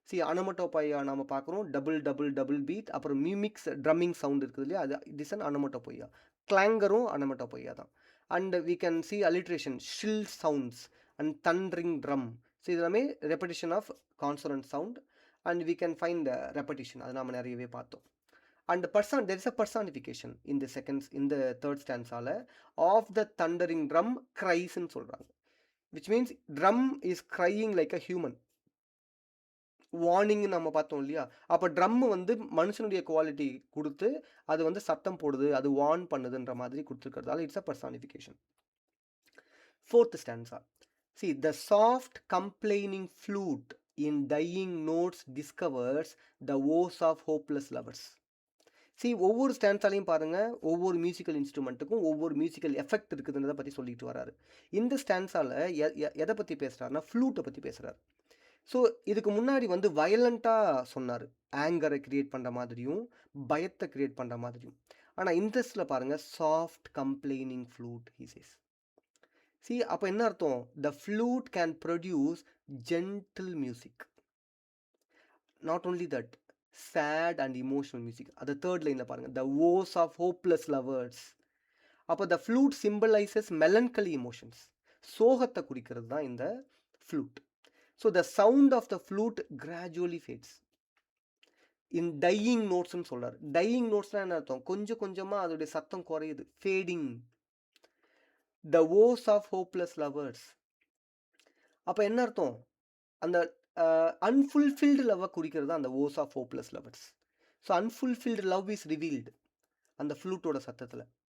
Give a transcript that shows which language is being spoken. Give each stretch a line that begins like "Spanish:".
Tamil: அனமட்டோபையா நம்ம பார்க்குறோம், double double double beat, அப்புறம் மியூமிக்ஸ் ட்ரம்மிங் சவுண்ட் இருக்குது இல்லையா, அது
English: It is an onomatopoeia. கிளாங்கரும் onomatopoeia தான். And we can see alliteration, shrill sounds and thundering drum. So இது எல்லாமே repetition of consonant sound and we can find repetition.
Tamil: அது நம்ம நிறையவே பார்த்தோம்.
English: And there is a personification in the third stanzaல of the thundering drum cries ன்னு சொல்றாங்க, which means drum is crying like a human.
Tamil: Warning நம்ம பார்த்தோம் இல்லையா, அப்போ ட்ரம் வந்து மனுஷனுடைய குவாலிட்டி கொடுத்து அது வந்து சத்தம் போடுது, அது வார்ன் பண்ணுதுன்ற மாதிரி கொடுத்துருக்கிறதால
English: It's a personification. Fourth stanza, see the soft complaining flute in dying notes discovers the woes of hopeless lovers.
Tamil: ஒவ்வொரு ஸ்டான்ஸாலையும் பாருங்கள், ஒவ்வொரு மியூசிக்கல் இன்ஸ்ட்ருமெண்ட்டுக்கும் ஒவ்வொரு மியூசிக்கல் எஃபெக்ட் இருக்குதுன்றதை பற்றி சொல்லிட்டு வராரு. இந்த ஸ்டான்ஸால் எதை பற்றி பேசுகிறாருன்னா ஃப்ளூட்டை பற்றி பேசுகிறார். ஸோ இதுக்கு முன்னாடி வந்து வயலண்ட்டாக சொன்னார், ஆங்கரை க்ரியேட் பண்ணுற மாதிரியும் பயத்தை க்ரியேட் பண்ணுற மாதிரியும். ஆனால் இன்ட்ரெஸ்டில் பாருங்கள்,
English: Soft complaining flute he says.
Tamil: அப்போ என்ன அர்த்தம்?
English: The flute can produce gentle music. Not only that, sad and emotional music.
Tamil: அது தேர்ட் லைனில் பாருங்கள்,
English: the woes of hopeless lovers. அப்போ the flute symbolizes melancholy emotions.
Tamil: சோகத்தை குறிக்கிறது தான் இந்த flute.
English: So the sound of the flute gradually fades in dying notesன்னு சொல்றாரு.
Tamil: dying notesனா என்ன அர்த்தம்? கொஞ்சம் கொஞ்சமாக அதோடைய சத்தம் குறையுது, fading.
English: the woes of hopeless lovers.
Tamil: அப்போ என்ன அர்த்தம்? அந்த அன்ஃபுல்ஃபில்டு லவ்வை குறிக்கிறது தான் அந்த woes of hopeless lovers.
English: so unfulfilled love is revealed
Tamil: அந்த ஃப்ளூட்டோட சத்தத்தில்.